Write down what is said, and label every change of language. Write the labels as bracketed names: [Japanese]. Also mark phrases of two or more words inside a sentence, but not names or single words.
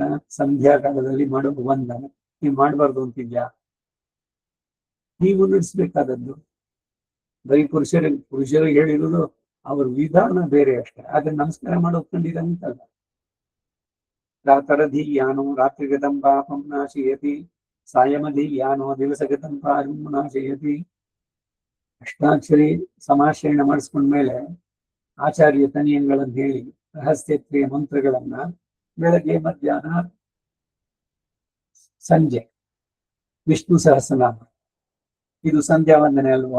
[Kannada] ಸಂಧ್ಯಾ ಕಾಲದಲ್ಲಿ ಮಾಡೋ ವಂದನೆ ನೀವು ಮಾಡಬಾರ್ದು ಅಂತಿದ್ಯಾ? ನೀವು ನಡೆಸ್ಬೇಕಾದದ್ದು. ಬರೀ ಪುರುಷರಿಗೆ ಹೇಳಿರೋದು ಅವ್ರ ವಿಧಾನ ಬೇರೆ ಅಷ್ಟೇ. ಆದ್ರೆ ನಮಸ್ಕಾರ ಮಾಡೋದು ಖಂಡಿತ ಅಂತಲ್ಲ. [Sanskrit] ರಾತರಧೀಯಾನೋ ರಾತ್ರಿಗತಂ ಪಾಪಂ ನಾಶಯತಿ, ಸಾಯಮಧೀಯಾನೋ ದಿವಸಗತಂ ಪಾಪಂ ನಾಶಯತಿ. [Kannada] ಅಷ್ಟಾಕ್ಷರಿ ಸಮಾಶ್ರಯಣ ಮಾಡಿಸ್ಕೊಂಡ್ಮೇಲೆ ಆಚಾರ್ಯ ತನಿಯಂಗಳನ್ನು ಹೇಳಿ ರಹಸ್ಯತ್ರಿಯ ಮಂತ್ರಗಳನ್ನ ಬೆಳಗ್ಗೆ ಮಧ್ಯಾಹ್ನ ಸಂಜೆ ವಿಷ್ಣು ಸಹಸ್ರನಾಮ, ಇದು ಸಂಧ್ಯಾ ವಂದನೆ ಅಲ್ವೋ?